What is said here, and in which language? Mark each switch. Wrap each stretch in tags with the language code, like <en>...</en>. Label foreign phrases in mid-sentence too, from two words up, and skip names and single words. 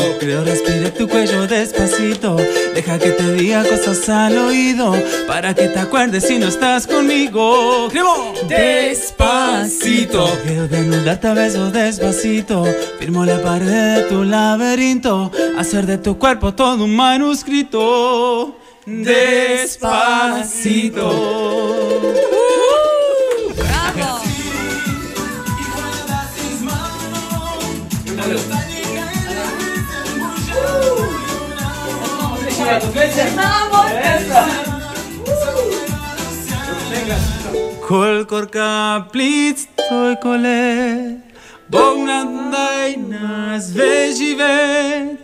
<es>Creo respire tu cuello despacito. Deja que te diga cosas al oído, para que te acuerdes si no estás conmigo. Despacito. Quiero desnudarte a besos despacito. Firmo la pared de tu laberinto. Hacer de tu cuerpo todo un manuscrito. Despacito. ¡Bravo!</es> <sl>Koliko plic kole, Bog nam daj nas več živet.</sl>